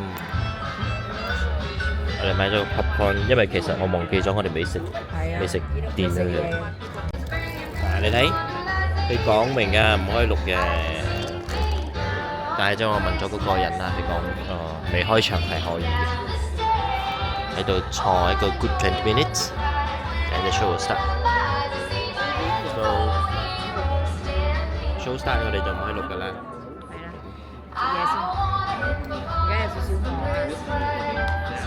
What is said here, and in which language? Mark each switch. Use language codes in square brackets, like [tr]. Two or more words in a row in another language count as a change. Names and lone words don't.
[yue] 我哋買咗個 popcorn，因為其實我忘記咗我哋未食電啊。你睇，佢講明啊，唔可以錄嘅。但係將我問咗嗰個人啦，佢講未開場係可以嘅，喺度坐一個 [en] good 20 minutes and the show will start。show start [yue] 我哋就唔可以錄㗎啦。係啦，食嘢先，而家有少少餓啦。